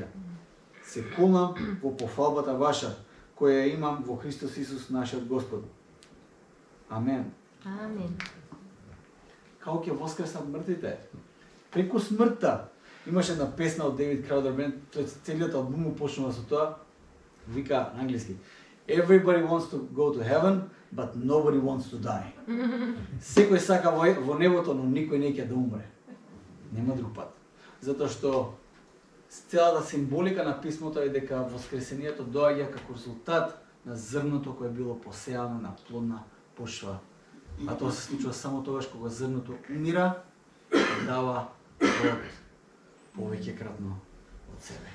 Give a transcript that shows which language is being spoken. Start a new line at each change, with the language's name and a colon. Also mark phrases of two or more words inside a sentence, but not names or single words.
Macedonian: Се колнам во пофалбата ваша, која ја имам во Христос Исус нашиот Господ. Амен. Амин. Како ќе воскреснат мртвите? Преку смртта. Имаше една песна од Дейвид Краудер Бенд, тој целиот албум почнува со тоа, вика на англиски:
English: Everybody wants to go to heaven, but nobody wants to die.
Macedonian: Секој сака во небото, но никој не ќе да умре. Нема друг пат. Затоа што целата символика на писмото е дека воскресението доаѓа како резултат на зрното кое било посеано на плодна почва. А тоа се случува само тогаш кога зрното умира и дава плод повеќекратно од себе.